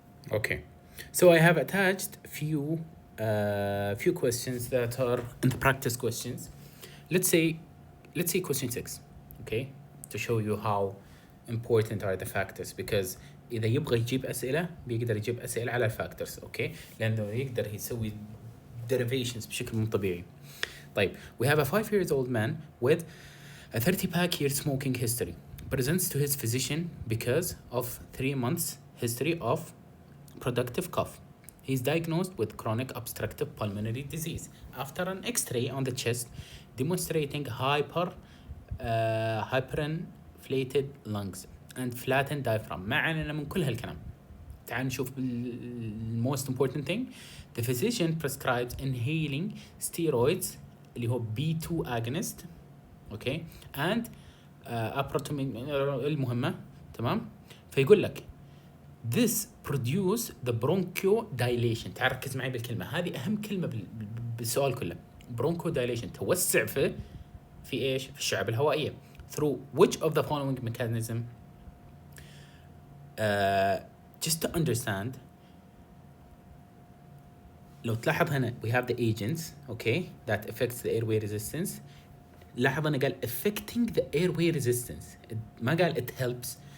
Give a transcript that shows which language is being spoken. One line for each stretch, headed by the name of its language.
English: Okay, so I have attached few questions that are in the practice questions. Let's say question 6, okay, to show you how important are the factors, because
Arabic: إذا يبغى يجيب أسئلة بيقدر يجيب أسئلة على الفاكتورز. okay, لأنه يقدر يسوي derivations بشكل مو طبيعي.
English: طيب, we have a 5-year-old man with a 30-pack year smoking history. Presents to his physician because of 3 months history of productive cough. He's diagnosed with chronic obstructive pulmonary disease after an X-ray on the chest demonstrating hyperinflated lungs and flattened diaphragm.
Arabic: ما علينا من كل هالكلام. تعال نشوف
English: most important thing. The physician prescribes inhaling steroids
Arabic: اللي هو
English: B2 agonist, okay, and
Arabic: المهمة, تمام. فيقول لك
English: this produce the bronchodilation.
Arabic: تركز معي بالكلمة هذه, أهم كلمة بالسؤال كله. bronchodilation, توسع في إيش؟ في الشعب الهوائية.
English: through which of the following mechanism? Just to understand, لو تلاحظ هنا we have the agents, okay, that affects the airway resistance.
Arabic: لاحظ أنا قال
English: affecting the airway resistance,
Arabic: ما قال
English: it helps.